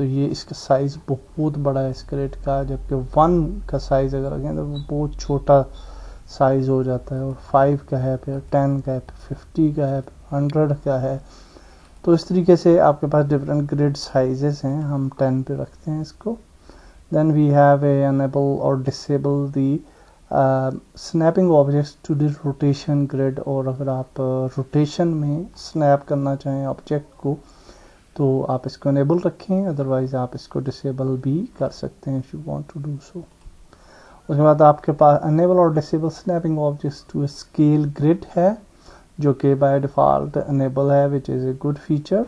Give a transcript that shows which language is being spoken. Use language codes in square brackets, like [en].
[ur] تو یہ اس کا سائز بہت بڑا ہے اس گریڈ کا، جبکہ 1 کا سائز اگر رکھیں تو وہ بہت چھوٹا سائز ہو جاتا ہے. اور 5 کا ہے، پھر 10 کا ہے، پھر 50 کا ہے، پھر 100 کا ہے. تو اس طریقے سے آپ کے پاس ڈفرینٹ گریڈ سائزز ہیں. ہم 10 پہ رکھتے ہیں اس کو. [en] Then we have a enable اور disable the snapping objects to the rotation grid. [ur] اور اگر آپ روٹیشن میں سنیپ کرنا چاہیں آبجیکٹ کو تو آپ اس کو انیبل رکھیں، ادروائز آپ اس کو ڈسیبل بھی کر سکتے ہیں [en] if you want to do so. [ur] اس کے بعد آپ کے پاس انیبل اور disable سنیپنگ objects to scale grade ہے، جو کہ بائی ڈیفالٹ انیبل ہے [en] Which is a good feature.